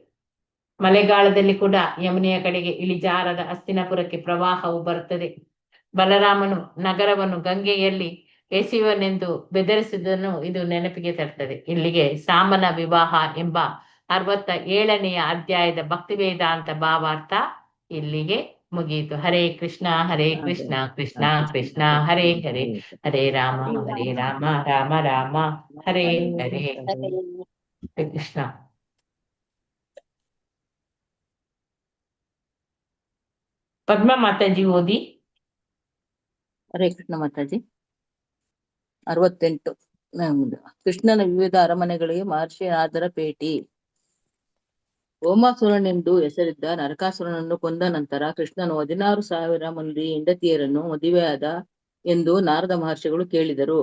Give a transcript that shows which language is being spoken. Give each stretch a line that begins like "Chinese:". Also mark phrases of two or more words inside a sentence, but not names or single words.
Kannada: ಮಳೆಗಾಲದಲ್ಲಿ ಕೂಡ ಯಮುನೆಯ ಕಡೆಗೆ ಇಳಿಜಾರದ ಹಸ್ತಿನಾಪುರಕ್ಕೆ ಪ್ರವಾಹವು ಬರುತ್ತದೆ. ಬಲರಾಮನು ನಗರವನ್ನು ಗಂಗೆಯಲ್ಲಿ ಎಸೆಯುವನೆಂದು ಬೆದರಿಸಿದ್ದನ್ನು ಇದು ನೆನಪಿಗೆ ತರ್ತದೆ. ಇಲ್ಲಿಗೆ ಸಾಮನ ವಿವಾಹ ಎಂಬ 67ನೆಯ ಅಧ್ಯಾಯದ ಭಕ್ತಿ ವೇದಾಂತ ಭಾವಾರ್ಥ ಇಲ್ಲಿಗೆ ಮುಗಿಯಿತು. ಹರೇ ಕೃಷ್ಣ ಕೃಷ್ಣ ಕೃಷ್ಣ ಹರೇ ಹರೇ, ಹರೇ ರಾಮ ರಾಮ ರಾಮ ಹರೇ ಹರೇ. ಹರೇ ಕೃಷ್ಣ. ಪದ್ಮ ಮಾತಾಜಿ ಓದಿ. ಹರೇ ಕೃಷ್ಣ ಮಾತಾಜಿ. 68 ಕೃಷ್ಣನ ವಿವಿಧ ಅರಮನೆಗಳಿಗೆ ಮಹರ್ಷಿ ನಾರದರ ಭೇಟಿ. ಓಮಾಸುರನೆಂದು ಹೆಸರಿದ್ದ ನರಕಾಸುರನನ್ನು ಕೊಂದ ನಂತರ ಕೃಷ್ಣನು 16,000 ಮಂದಿ ಹೆಂಡತಿಯರನ್ನು ಮದುವೆಯಾದ ಎಂದು ನಾರದ ಮಹರ್ಷಿಗಳು ಕೇಳಿದರು.